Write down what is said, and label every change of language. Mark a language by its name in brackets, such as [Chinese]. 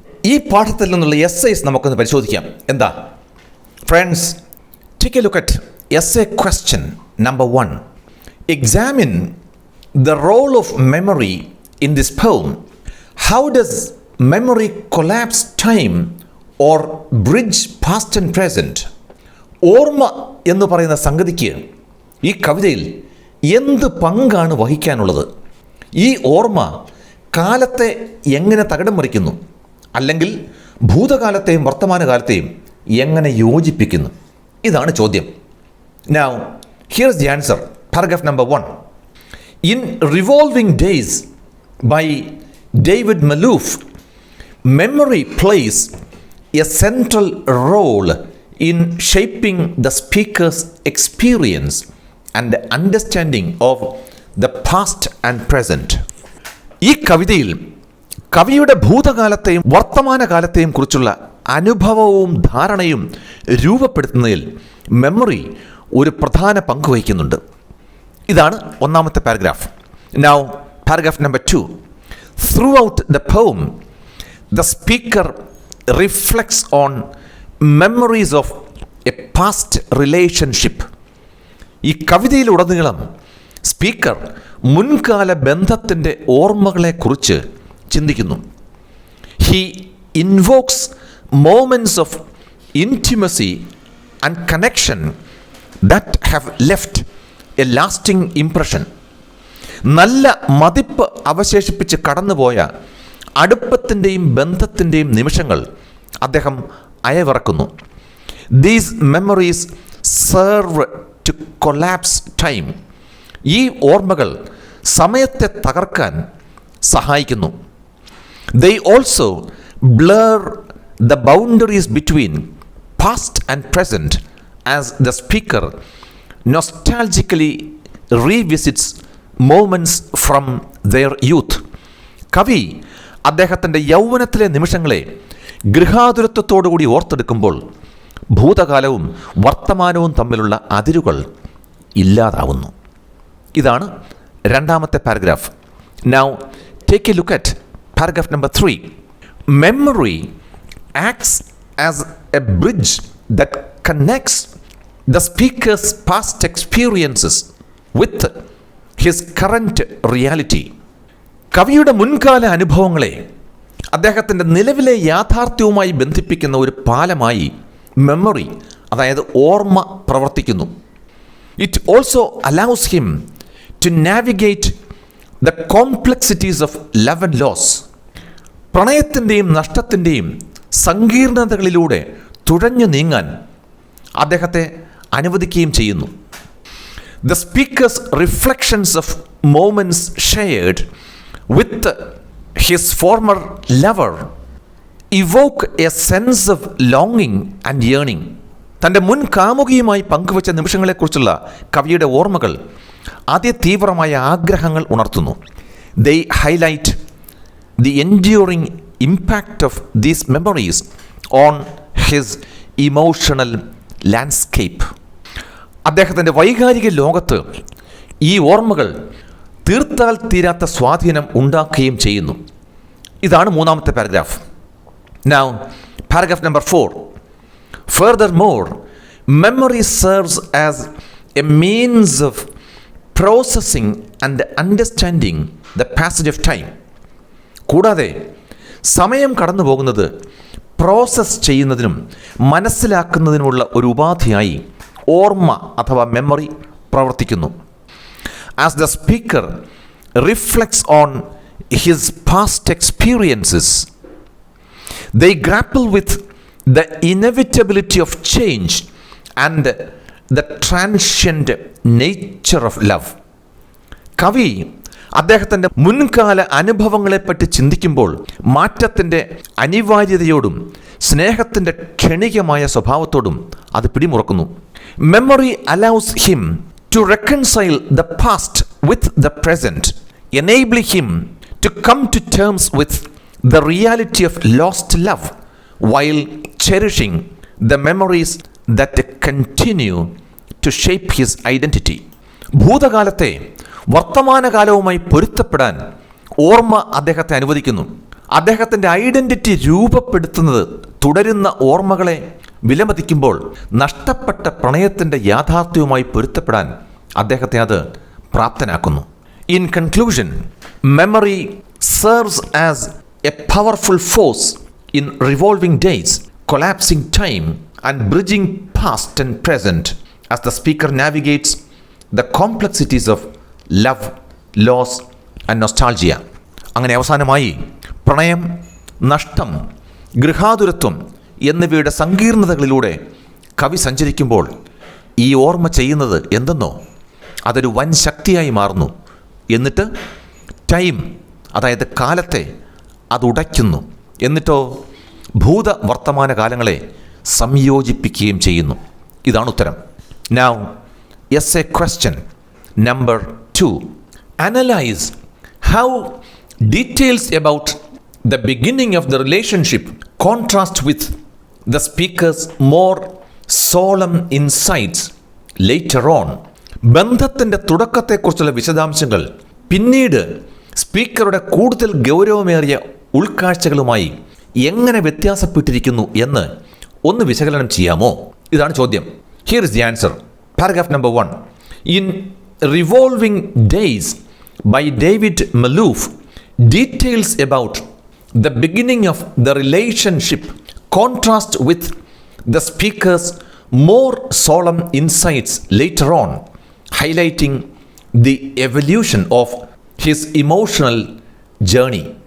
[Malayalam] ഈ പാഠത്തിൽ നിന്നുള്ള എസ്സേസ് നമുക്കൊന്ന് പരിശോധിക്കാം. എന്താ friends, [English] Take a look at essay question number 1. Examine the role of memory in this poem. How does memory collapse time or bridge past and present? [Malayalam] ഓർമ്മ എന്ന് പറയുന്ന സംഗതിക്ക് ഈ കവിതയിൽ എന്ത് പങ്കാണ് വഹിക്കാനുള്ളത്? ഈ ഓർമ്മ കാലത്തെ എങ്ങനെ തകിടം മറിക്കുന്നു, അല്ലെങ്കിൽ ഭൂതകാലത്തെയും വർത്തമാനകാലത്തെയും എങ്ങനെ യോജിപ്പിക്കുന്നു? ഇതാണ് ചോദ്യം. [English] Now, here's the answer. Paragraph number 1. In Revolving Days by David Malouf, memory plays a central role in shaping the speaker's experience and understanding of the past and present. [Malayalam] ഈ കവിതയിൽ കവിയുടെ ഭൂതകാലത്തെയും വർത്തമാനകാലത്തെയും കുറിച്ചുള്ള അനുഭവവും ധാരണയും രൂപപ്പെടുത്തുന്നതിൽ മെമ്മറി ഒരു പ്രധാന പങ്ക് വഹിക്കുന്നുണ്ട്. ഇതാണ് ഒന്നാമത്തെ paragraph. [English] Now, paragraph number 2. Throughout the poem, the speaker reflects on memories of a past relationship. [Malayalam] ഈ കവിതയിലുടനീളം സ്പീക്കർ മുൻകാല ബന്ധത്തിൻ്റെ ഓർമ്മകളെക്കുറിച്ച് ചിന്തിക്കുന്നു. [English] He invokes moments of intimacy and connection that have left a lasting impression. [Malayalam] നല്ല മതിപ്പ് അവശേഷിപ്പിച്ച് കടന്നുപോയ അടുപ്പത്തിൻ്റെയും ബന്ധത്തിൻ്റെയും നിമിഷങ്ങൾ അദ്ദേഹം അയവിറക്കുന്നു. [English] These memories serve to collapse time. [Malayalam] ഈ ഓർമ്മകൾ സമയത്തെ തകർക്കാൻ സഹായിക്കുന്നു. [English] They also blur the boundaries between past and present as the speaker nostalgically revisits moments from their youth. [Malayalam] കവി അദ്ദേഹത്തിൻ്റെ യൗവനത്തിലെ നിമിഷങ്ങളെ ഗൃഹാതുരത്വത്തോടുകൂടി ഓർത്തെടുക്കുമ്പോൾ ഭൂതകാലവും വർത്തമാനവും തമ്മിലുള്ള അതിരുകൾ ഇല്ലാതാവുന്നു. ഇതാണ് രണ്ടാമത്തെ paragraph. [English] Now, take a look at paragraph number 3. Memory acts as a bridge that connects the speaker's past experiences with his current reality. [Malayalam] കവിയുടെ മുൻകാല അനുഭവങ്ങളെ അദ്ദേഹത്തിൻ്റെ നിലവിലെ യാഥാർത്ഥ്യവുമായി ബന്ധിപ്പിക്കുന്ന ഒരു പാലമായി മെമ്മറി, അതായത് ഓർമ്മ, പ്രവർത്തിക്കുന്നു. [English] It also allows him to navigate the complexities of love and loss. [Malayalam] പ്രണയത്തിൻ്റെയും നഷ്ടത്തിൻ്റെയും സങ്കീർണതകളിലൂടെ തുഴഞ്ഞു നീങ്ങാൻ അദ്ദേഹത്തെ അനുവദിക്കുകയും ചെയ്യുന്നു. [English] The speaker's reflections of moments shared with his former lover evoke a sense of longing and yearning. [Malayalam] തൻ്റെ മുൻ കാമുകിയുമായി പങ്കുവച്ച നിമിഷങ്ങളെക്കുറിച്ചുള്ള കവിയുടെ ഓർമ്മകൾ അതിതീവ്രമായ ആഗ്രഹങ്ങൾ ഉണർത്തുന്നു. [English] They highlight the enduring impact of these memories on his emotional landscape. [Malayalam] അദ്ദേഹത്തിൻ്റെ വൈകാരിക ലോകത്ത് ഈ ഓർമ്മകൾ തീർത്താൽ തീരാത്ത സ്വാധീനം ഉണ്ടാക്കുകയും ചെയ്യുന്നു. ഇതാണ് മൂന്നാമത്തെ paragraph. [English] Now, paragraph number 4. Furthermore, memory serves as a means of processing and understanding the passage of time. [Malayalam] കൂടാതെ സമയം കടന്നു പോകുന്നത് പ്രോസസ്സ് ചെയ്യുന്നതിനും മനസ്സിലാക്കുന്നതിനുമുള്ള ഒരു ഉപാധിയായി ഓർമ്മ അഥവാ മെമ്മറി പ്രവർത്തിക്കുന്നു. [English] As the speaker reflects on his past experiences, they grapple with the inevitability of change and the transient nature of love. [Malayalam] കവി അദ്ദേഹത്തിൻ്റെ മുൻകാല അനുഭവങ്ങളെപ്പറ്റി ചിന്തിക്കുമ്പോൾ മാറ്റത്തിൻ്റെ അനിവാര്യതയോടും സ്നേഹത്തിൻ്റെ ക്ഷണികമായ സ്വഭാവത്തോടും അത് പിടിമുറക്കുന്നു. [English] Memory allows him to reconcile the past with the present, enabling him to come to terms with the reality of lost love while cherishing the memories that continue to shape his identity. [Malayalam] ഭൂതകാലത്തെ വർത്തമാനകാലവുമായി പൊരുത്തപ്പെടാൻ ഓർമ്മ അദ്ദേഹത്തെ അനുവദിക്കുന്നു. അദ്ദേഹത്തിൻ്റെ identity രൂപപ്പെടുത്തുന്നത് തുടരുന്ന ഓർമ്മകളെ വിലമതിക്കുമ്പോൾ നഷ്ടപ്പെട്ട പ്രണയത്തിൻ്റെ യാഥാർത്ഥ്യവുമായി പൊരുത്തപ്പെടാൻ അദ്ദേഹത്തെ അത് പ്രാപ്തനാക്കുന്നു. [English] In conclusion, memory serves as a powerful force in revolving days, collapsing time and bridging past and present as the speaker navigates the complexities of love, loss and nostalgia. [Malayalam] അങ്ങനെ അവസാനമായി പ്രണയം, നഷ്ടം, ഗൃഹാതുരത്വം എന്നിവയുടെ സങ്കീർണതകളിലൂടെ കവി സഞ്ചരിക്കുമ്പോൾ ഈ ഓർമ്മ ചെയ്യുന്നത് എന്തെന്നോ അതൊരു വൻ ശക്തിയായി മാറുന്നു. എന്നിട്ട് ടൈം, അതായത് കാലത്തെ അതുടയ്ക്കുന്നു. എന്നിട്ടോ ഭൂത വർത്തമാന കാലങ്ങളെ സംയോജിപ്പിക്കുകയും ചെയ്യുന്നു. ഇതാണ് ഉത്തരം. [English] Now, essay question number 2. Analyze how details about the beginning of the relationship contrast with the speaker's more solemn insights later on. [Malayalam] ബന്ധത്തിൻ്റെ തുടക്കത്തെക്കുറിച്ചുള്ള വിശദാംശങ്ങൾ പിന്നീട് സ്പീക്കറുടെ കൂടുതൽ ഗൗരവമേറിയ ഉൾക്കാഴ്ചകളുമായി എങ്ങനെ വ്യത്യാസപ്പെട്ടിരിക്കുന്നു എന്ന് ഒന്ന് വിശകലനം ചെയ്യാമോ? ഇതാണ് ചോദ്യം. [English] Here is the answer. Paragraph number 1. In revolving days by David Malouf, details about the beginning of the relationship contrast with the speaker's more solemn insights later on, highlighting the evolution of his emotional journey.